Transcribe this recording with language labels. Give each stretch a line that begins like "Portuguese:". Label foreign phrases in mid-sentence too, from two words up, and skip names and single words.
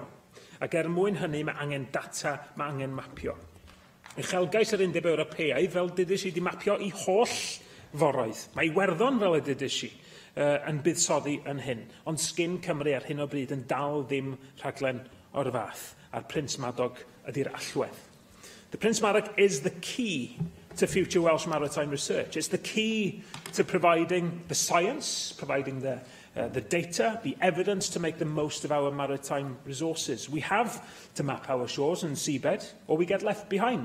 Welsh: Ac mwyn hynny mae angen data, mae angen mapio. Uchelgais yr Undeb Ewropeaidd, fel dydys i, wedi mapio i holl foroedd. Mae Iwerddon, fel y dydys i, yn buddsoddi yn hyn. Ond sgin Cymru ar hyn o bryd yn dal ddim rhaglen o'r fath. A'r Prins Madog ydy'r allwedd.
English: The Prince Madog is the key to future Welsh maritime research. It's the key to providing the science, providing the data, the evidence to make the most of our maritime resources. We have to map our shores and seabed, or we get left behind.